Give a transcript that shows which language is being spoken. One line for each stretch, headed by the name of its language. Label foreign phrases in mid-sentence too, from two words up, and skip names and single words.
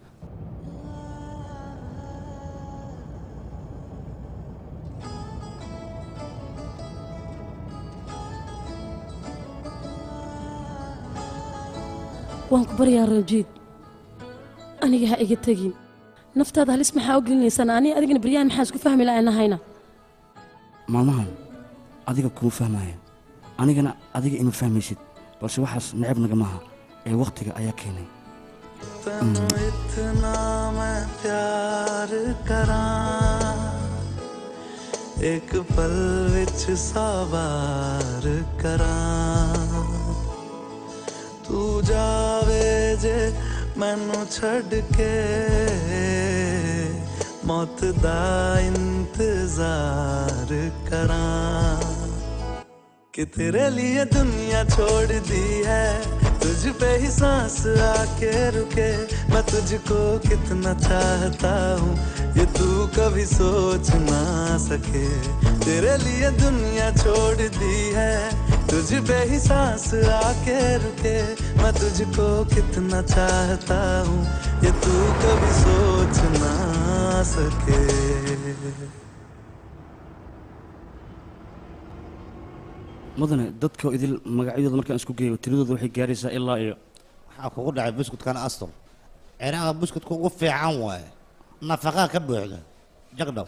Somali: waan ku baryaa rajiid aniga ha iga tegin naftaada halis maxaa u gelinaysaan aniga adigana baryahan maxaa isku fahmi la'aanahayna maalmahan adiga kuma fahmaya anigana adiga ima fahmaysid balse waxaas necab naga maaha ee waqtiga ayaa keenay
Punjabi: ਇਤਨਾ ਮੈਂ ਪਿਆਰ ਕਰਾਂ ਇਕ ਪਲ ਵਿਚ ਸਵਾਰ ਕਰਾਂ ਤੂੰ ਜਾਵੇ ਜੇ ਮੈਨੂੰ ਛੜ ਕੇ ਮੌਤ ਦਾ ਇੰਤਜ਼ਾਰ ਕਰਾਂ
Hindi: कि तेरे लिए दुनिया छोड़ दी है तुझ पे ही सांस आके रुके मैं तुझको कितना चाहता हूँ ये तू कभी सोच ना सके तेरे लिए दुनिया छोड़ दी है तुझ पे ही सांस आके रुके मैं तुझको कितना चाहता हूँ ये तू कभी सोच ना सके
Somali: mudane dadka idil magacyadooda markaan isku geeyo tiradooda waxay gaaraysaa ilaa iyo waxaa kugu dhacay buskudkan astur ciraaqa buskudka ugu fiican waaye nafaqaa ka buuxda jagdhaw